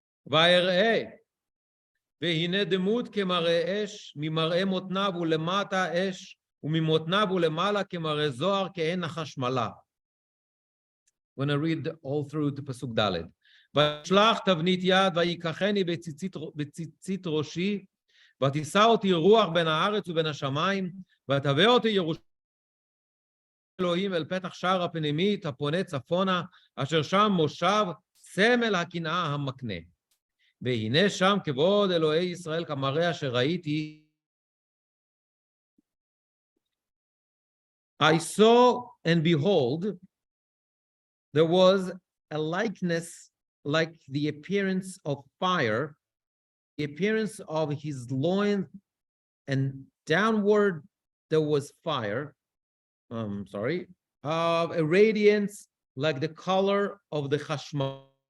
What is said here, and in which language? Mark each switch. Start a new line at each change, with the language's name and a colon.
Hebrew: ויראה, והנה דמות כמראה אש, ממראה מותניו ולמטה אש, וממותניו ולמעלה כמראה זוהר, כעין החשמלה.
English: When I read all through the Pasuk Dalet.
Hebrew: וישלח תבנית יד, ויקחני בציצית ראשי, ותישא אותי רוח בין הארץ ובין השמיים, ותביא אותי ירושלים אלוהים אל פתח שער הפנימית, הפונה צפונה, אשר שם מושב סמל הקנאה המקנה. והנה שם כבוד אלוהי ישראל כמראה אשר ראיתי.
English: I saw and behold, there was a likeness like the appearance of fire, the appearance of his loins, and downward there was fire, of a radiance like the color of the chashmal.